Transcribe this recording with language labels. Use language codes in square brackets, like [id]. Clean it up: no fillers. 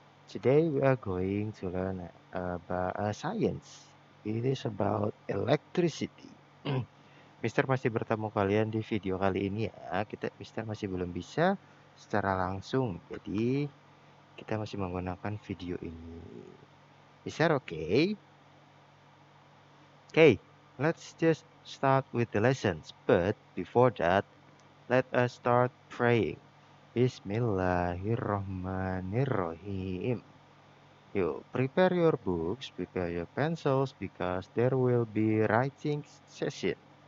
[en] Today we are going to learn about science. It is about electricity. [id] Mister masih bertemu kalian di video kali ini ya. Mister masih belum bisa secara langsung. Jadi kita masih menggunakan video ini. [en] Is that okay? Okay, let's just start with the lessons. But before that, let us start praying. Bismillahirrahmanirrahim. You prepare your books, prepare your pencils, because there will be writing session.